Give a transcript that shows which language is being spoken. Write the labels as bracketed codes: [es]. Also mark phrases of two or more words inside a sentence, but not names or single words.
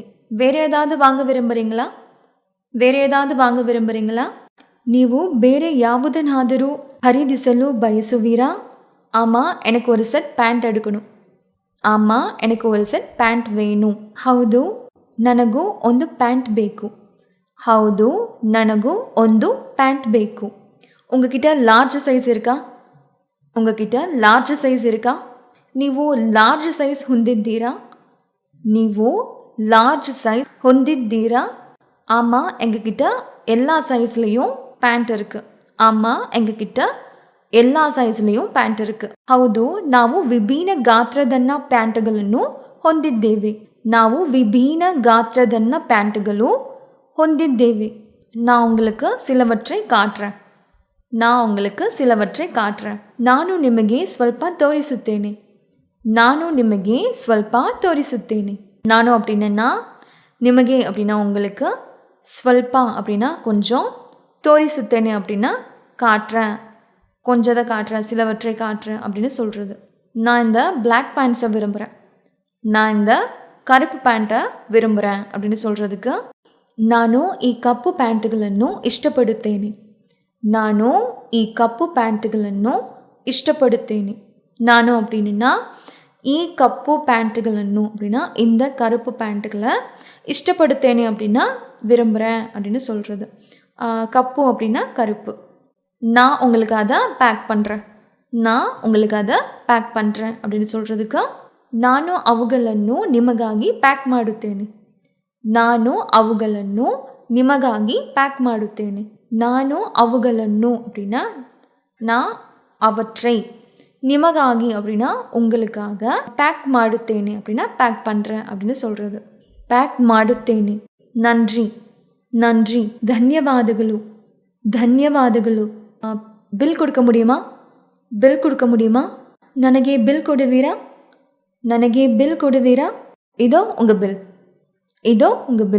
[ta] வேறு ஏதாவது வாங்க விரும்புகிறீங்களா? [kn] ನೀವು ಬೇರೆ ಯಾವುದನ್ನಾದರೂ ಖರೀದಿಸಲು ಬಯಸುವಿರಾ? [ta] ஆமா, எனக்கு ஒரு செட் பேண்ட் வேணு. [kn] ಹೌದು, ನನಗೂ ಒಂದು ಪ್ಯಾಂಟ್ ಬೇಕು. [ta] உங்ககிட்ட லார்ஜ் சைஸ் இருக்கா? [kn] ನೀವು ಲಾರ್ಜ್ ಸೈಜ್ ಹೊಂದಿದ್ದೀರಾ? [ta] ஆமாம், எங்ககிட்ட எல்லா சைஸ்லேயும் ಪ್ಯಾಂಟ್ இருக்குது. [kn] ಹೌದು, ನಾವು ವಿಭಿನ್ನ ಗಾತ್ರದನ್ನ ಪ್ಯಾಂಟ್ಗಳನ್ನು ಹೊಂದಿದ್ದೇವೆ. [ta] நான் உங்களுக்கு சிலவற்றை காட்டுறேன். [kn] ನಾನು ನಿಮಗೆ ಸ್ವಲ್ಪ ತೋರಿಸುತ್ತೇನೆ. [ta] ನಾನು அப்படின்னா ನಿಮಗೆ அப்படின்னா உங்களுக்கு, ஸ்வல்பா அப்படின்னா கொஞ்சம், தோரிசுத்தேனே அப்படின்னா காட்டுறேன், கொஞ்சத்தை காட்டுறேன், சிலவற்றை காட்டுறேன் அப்படின்னு சொல்கிறது. நான் இந்த பிளாக் பேண்ட்ஸை விரும்புகிறேன். நான் இந்த கருப்பு பேண்ட்டை விரும்புகிறேன் அப்படின்னு சொல்கிறதுக்கு, [kn] ನಾನು ಈ ಕಪ್ಪು ಪ್ಯಾಂಟ್ಗಳನ್ನು ಇಷ್ಟಪಡುತ್ತೇನೆ. [ta] ನಾನು அப்படின்னா [kn] ಈ ಕಪ್ಪು ಪ್ಯಾಂಟ್ಗಳನ್ನು [ta] அப்படின்னா இந்த கருப்பு பேண்ட்டுகளை, இஷ்டப்படுத்தேனே அப்படின்னா விரும்புகிறேன் அப்படின்னு சொல்கிறது. கப்பு அப்படின்னா கருப்பு. நான் உங்களுக்கு அதை பேக் பண்ணுறேன் அப்படின்னு சொல்கிறதுக்கு, [kn] ನಾನು ಅವುಗಳನ್ನು ನಿಮಗಾಗಿ ಪ್ಯಾಕ್ ಮಾಡುತ್ತೇನೆ. ನಾನು ಅವುಗಳನ್ನು [ta] அப்படின்னா நான் அவற்றை, நிமகாகி அப்படின்னா உங்களுக்காக, [kn] ಪ್ಯಾಕ್ ಮಾಡುತ್ತೇನೆ [ta] அப்படின்னா பேக் பண்ணுறேன் அப்படின்னு சொல்கிறது. [kn] பேக் ಮಾಡುತ್ತೇನೆ. நன்றி, ಧನ್ಯವಾದಗಳು. ಧನ್ಯವಾದಗಳು. [ta] பில் கொடுக்க முடியுமா? பில் கொடுக்க முடியுமா? [kn] ನನಗೆ ಬಿಲ್ ಕೊಡುವೀರಾ? ನನಗೆ ಬಿಲ್ ಕೊಡುವೀರಾ? [ta] இதோ உங்க பில். இதோ உங்க பில்.